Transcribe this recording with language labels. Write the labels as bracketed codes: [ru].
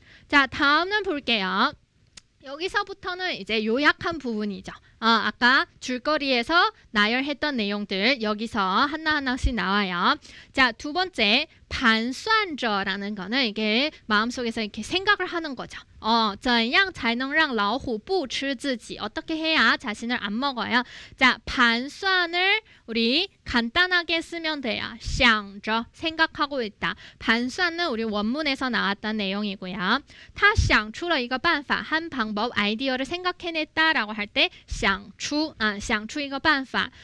[ko] 자, 다음은 볼게요. 여기서부터는 이제 요약한 부분이죠. 아까 줄거리에서 나열했던 내용들 여기서 하나하나씩 나와요. 자, 두 번째 반수안저라는 거는 이게 마음속에서 이렇게 생각을 하는 거죠. [zh] 怎样才能让老虎不吃自己? [ko] 어떻게 해야 자신을 안 먹어요? 자, 반수안을 우리 간단하게 쓰면 돼요. 想着 생각하고 있다. 반수안은 우리 원문에서 나왔던 내용이고요. [zh] 他想出了一个办法, [ko] 한 방법, 아이디어를 생각해냈다라고 할 때 [zh] 想出一个办法.